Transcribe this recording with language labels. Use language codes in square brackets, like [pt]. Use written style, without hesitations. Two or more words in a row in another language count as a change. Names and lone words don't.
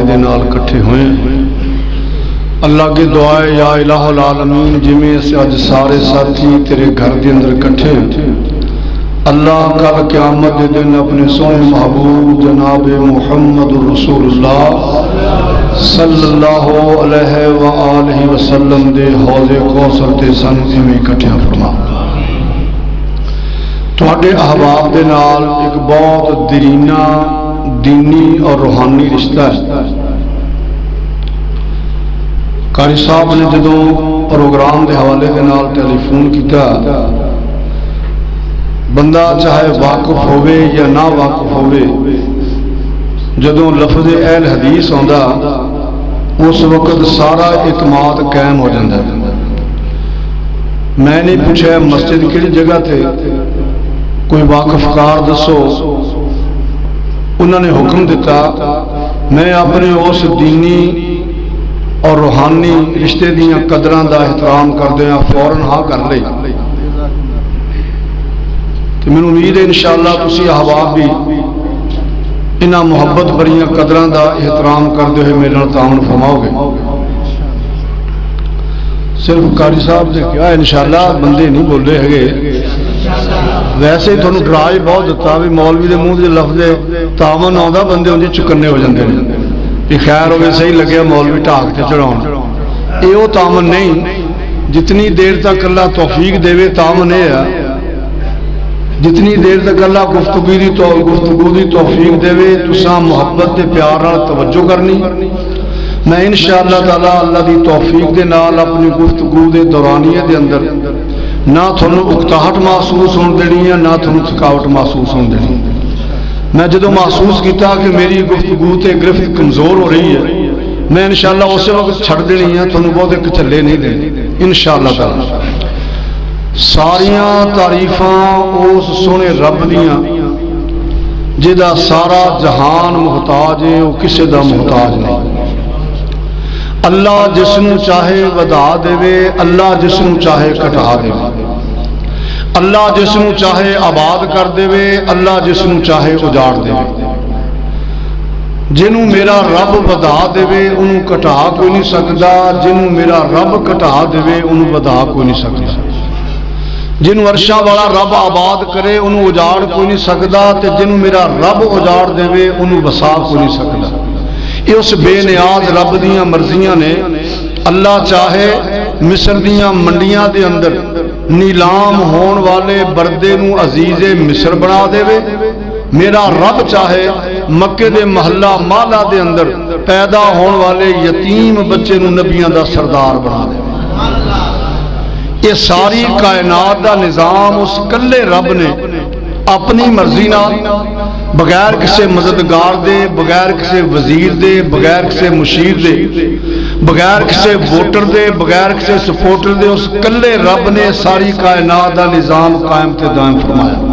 [pa] دے نال کٹھے ہوئے اللہ کی دعائے [ar] یا الہ العالمین [pa] جمیں سے اج سارے ساتھی تیرے گھر دے اندر کٹھے اللہ کل قیامت دے دن اپنے سونے محبوب جناب محمد رسول اللہ [ar] صلی اللہ علیہ وآلہ وسلم [pa] دے حوض کوثر تے سنگی میں کٹھے فرما. تواڈے احباب دے نال ایک بہت درینہ دینی اور روحانی رشتہ ہے. قاری صاحب نے جدوں پروگرام دے حوالے دے نال ٹیلی فون کیتا بندہ چاہے واقف ہوئے یا نہ واقف ہوئے جدوں لفظ اہل حدیث آندا اس وقت سارا اعتماد قائم ہو جاتا ہے. میں نے پوچھا مسجد کیڑی جگہ تے کوئی واقف کار دسو. انہوں نے حکم دیتا. میں اپنے اس دینی اور روحانی رشتے دیاں قدراں دا احترام کردے ہیں فوراً ہاں کر لئی. تو میں امید ہے انشاءاللہ تسی احباب بھی انہاں محبت بریاں قدراں دا احترام کردے ہوئے میرے نال تعاون فرماؤ گے؟ صرف قاری صاحب نے کیا انشاءاللہ بندے نہیں بول رہے ہے، ویسے ہی تھانوں ڈرا ہی بہت دیتا بھی مولوی دے منہ دے لفظ تعاون آਉਂਦਾ بندے انج چکنے ہو جاندے نے کہ خیر ہوے صحیح لگیا مولوی ٹھاک تے چڑھاؤن، یہ وہ تعاون نہیں جتنی دیر تک اللہ توفیق دے تعاون یہ ہے جتنی دیر تک اللہ گفتگو دی توفیق دے تساں محبت تے پیار نال توجہ کرنی۔ میں [ar] انشاءاللہ تعالی [pa] اللہ دی توفیق دے نال اپنی گفتگو دے دورانیے دے اندر نہ تھانوں اکتاہٹ محسوس ہون دینی ہے نہ تھانوں تھکاوٹ محسوس ہون دینی۔ میں جدوں محسوس کیتا کہ میری گفتگو تے گرفت کمزور ہو رہی ہے میں انشاءاللہ اسی وقت چھڑ دینی ہے، تھانوں بہت ایک چلے نہیں دینے [ar] انشاءاللہ تعالی۔ [pa] ساریاں تعریفاں اس سونے رب دیاں جدا سارا جہان محتاج ہے، وہ کسے دا محتاج نہیں۔ اللہ جسنو چاہے ودا دے، اللہ جسنو چاہے کٹا دے، اللہ جسنو چاہے آباد کر دے، اللہ جسنو چاہے اجاڑ دے۔ جنوں میرا رب ودا دے انہوں کٹا کوئی نہیں سکتا، جنوں میرا رب کٹا دے انہوں ودا کوئی نہیں سکتا۔ جنوں عرشاں والا رب آباد کرے انہوں اجاڑ کوئی نہیں سکتا، تے جنوں میرا رب اجاڑ دے انہوں وسا کوئی نہیں سکتا۔ یہ اس بے نیاز رب دیاں مرضیاں نے۔ اللہ چاہے مصر دیاں منڈیاں دے اندر نیلام ہون والے بردے نو عزیز مصر بنا دے، میرا رب چاہے مکے دے محلہ مالا دے اندر پیدا ہون والے یتیم بچے نو نبیاں دا سردار بنا دے۔ یہ ساری کائنات دا نظام اس کلے رب نے اپنی مرضی نال بغیر کسی مددگار دے، بغیر کسی وزیر دے، بغیر کسی مشیر دے، بغیر کسی ووٹر دے، بغیر کسی سپورٹر دے، اس کلے رب نے ساری کائنات دا نظام قائم تے دائم فرمایا۔